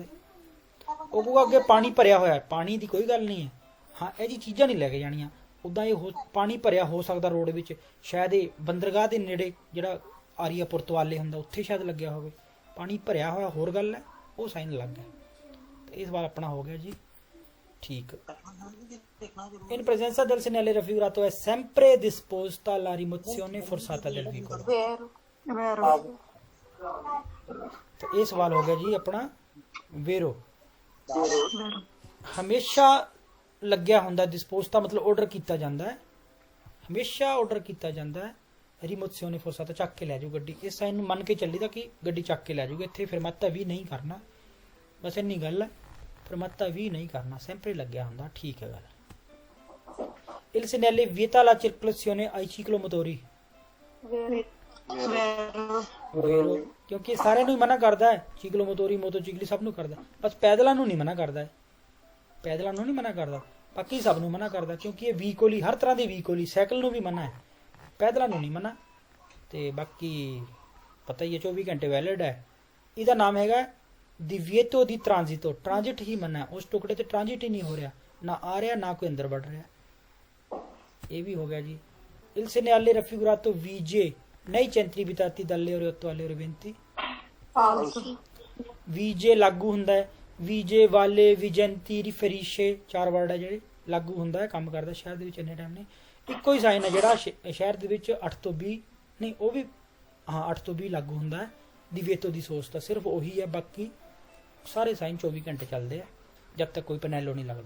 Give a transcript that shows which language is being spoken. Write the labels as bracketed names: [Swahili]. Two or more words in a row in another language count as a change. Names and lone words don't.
[Punjabi] ਉਹ ਕਹੂਗਾ ਅੱਗੇ ਪਾਣੀ ਭਰਿਆ ਹੋਇਆ, ਪਾਣੀ ਦੀ ਕੋਈ ਗੱਲ ਨਹੀਂ ਹੈ, ਹਾਂ ਇਹ ਜੀ ਚੀਜ਼ਾਂ ਨਹੀਂ ਲੈ ਕੇ ਜਾਣੀਆਂ। ਉੱਦਾਂ ਇਹ ਪਾਣੀ ਭਰਿਆ ਹੋ ਸਕਦਾ ਰੋਡ ਵਿੱਚ, ਸ਼ਾਇਦ ਇਹ ਬੰਦਰਗਾਹ ਦੇ ਨੇੜੇ ਜਿਹੜਾ ਆਰੀਆ ਪੁਰਤਵਾਲੇ ਹੁੰਦਾ ਉੱਥੇ ਸ਼ਾਇਦ ਲੱਗਿਆ ਹੋਵੇ। ਪਾਣੀ ਭਰਿਆ ਹੋਇਆ ਹੋਰ ਗੱਲ ਹੈ, ਉਹ ਸਾਈਨ ਲੱਗ ਗਿਆ। ਤੇ ਇਸ ਵਾਰ ਆਪਣਾ ਹੋ ਗਿਆ ਜੀ ਠੀਕ। [Italian] In presenza del segnale raffigurato è sempre disposta la rimozione forzata del veicolo. Vero. [Punjabi] ਤਾਂ ਇਹ ਸਵਾਲ ਹੋ ਗਿਆ ਜੀ ਆਪਣਾ ਵੇਰੋ। ਹਮੇਸ਼ਾ ਲੱਗਿਆ ਹੁੰਦਾ ਡਿਸਪੋਸਤਾ ਮਤਲਬ ਆਰਡਰ ਕੀਤਾ ਜਾਂਦਾ ਹੈ, ਹਮੇਸ਼ਾ ਆਰਡਰ ਕੀਤਾ ਜਾਂਦਾ ਹੈ। [Italian] rimozione forzata [Punjabi] ਚੱਕ ਕੇ ਲੈ ਜਾਓ ਗੱਡੀ, ਇਸ ਸਾਈਨ ਨੂੰ ਮੰਨ ਕੇ ਚੱਲੀਦਾ ਕਿ ਗੱਡੀ ਚੱਕ ਕੇ ਲੈ ਜਾਊਗਾ। ਇੱਥੇ ਫਰਮਾਤਾ ਵੀ ਨਹੀਂ ਕਰਨਾ, ਬਸ ਇੰਨੀ ਗੱਲ ਹੈ, ਫਰਮਾਤਾ ਵੀ ਨਹੀਂ ਕਰਨਾ, sempre ਲੱਗਿਆ ਹੁੰਦਾ। ਠੀਕ ਹੈ ਗੱਲ। [Italian] Il segnale vieta la circolazione ai ciclomotori। vero, [Punjabi] ਕਿਉਂਕਿ ਸਾਰਿਆਂ ਨੂੰ ਹੀ ਮਨਾ ਕਰਦਾ ਹੈ, [Italian] ciclomotori motocicli [Punjabi] ਸਭ ਨੂੰ ਕਰਦਾ, ਬਸ ਪੈਦਲਾਂ ਨੂੰ ਨਹੀਂ ਮਨਾ ਕਰਦਾ ਹੈ, ਪੈਦਲਾਂ ਨੂੰ ਨਹੀਂ ਮਨਾ ਕਰਦਾ, ਬਾਕੀ ਸਭ ਨੂੰ ਮਨਾ ਕਰਦਾ। ਕਿਉਂਕਿ ਇਹ ਵਹੀਕਲ ਹਰ ਤਰ੍ਹਾਂ ਦੇ ਵਹੀਕਲ ਸਾਈਕਲ ਨੂੰ ਵੀ ਮਨਾ ਹੈ, ਪੈਦਲਾਂ ਨੂੰ ਨਹੀਂ ਮਨਾ। ਤੇ ਬਾਕੀ ਪਤਾ ਹੀ ਹੈ 24 ਘੰਟੇ ਵੈਲਿਡ ਹੈ। ਇਹਦਾ ਨਾਮ ਹੈਗਾ [Italian] divieto di transito, [Punjabi] ਟ੍ਰਾਂਜ਼ਿਟ ਹੀ ਮਨਾ, ਉਸ ਟੁਕੜੇ ਤੇ ਟ੍ਰਾਂਜ਼ਿਟ ਹੀ ਨਹੀਂ ਹੋ ਰਿਹਾ, ਨਾ ਆ ਰਿਹਾ ਨਾ ਕੋਈ ਅੰਦਰ ਵੜ ਰਿਹਾ। ਇਹ ਵੀ ਹੋ ਗਿਆ ਜੀ। [Italian] Il segnale raffigurato VJ nei centri abitati dalle ore 8 alle ore 20। falso, [Punjabi] VJ ਲਾਗੂ ਹੁੰਦਾ ਹੈ, VJ ਵਾਲੇ [Italian] vigenti riferisce, [Punjabi] ਚਾਰ ਵਰਡ ਹੈ ਜਿਹੜੇ ਲਾਗੂ ਹੁੰਦਾ ਹੈ, ਕੰਮ ਕਰਦਾ ਸ਼ਹਿਰ ਦੇ ਵਿੱਚ ਇੰਨੇ ਟਾਈਮ ਨੇ। ਇੱਕੋ ਹੀ ਸਾਈਨ ਹੈ ਜਿਹੜਾ ਸ਼ਹਿਰ ਦੇ ਵਿੱਚ 8 ਤੋਂ 20 ਨਹੀਂ, ਉਹ ਵੀ ਹਾਂ 8 ਤੋਂ 20 ਲਾਗੂ ਹੁੰਦਾ ਹੈ। [Italian] divieto di sosta [Punjabi] ਤਾਂ ਸਿਰਫ ਉਹੀ ਹੈ, ਬਾਕੀ ਸਾਰੇ ਸਾਈਨ 24 ਘੰਟੇ ਚੱਲਦੇ ਆ ਜਦ ਤੱਕ ਕੋਈ ਪੈਨੈਲੋ ਨਹੀਂ ਲੱਗਦਾ।